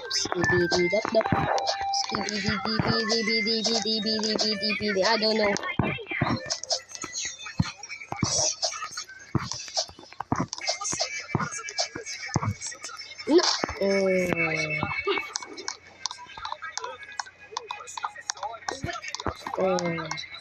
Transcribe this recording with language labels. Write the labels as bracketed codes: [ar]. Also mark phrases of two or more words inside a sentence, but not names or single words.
[en] Skibidi dop dop. Skibidi bidi bidi bidi bidi bidi bidi. I don't know. No.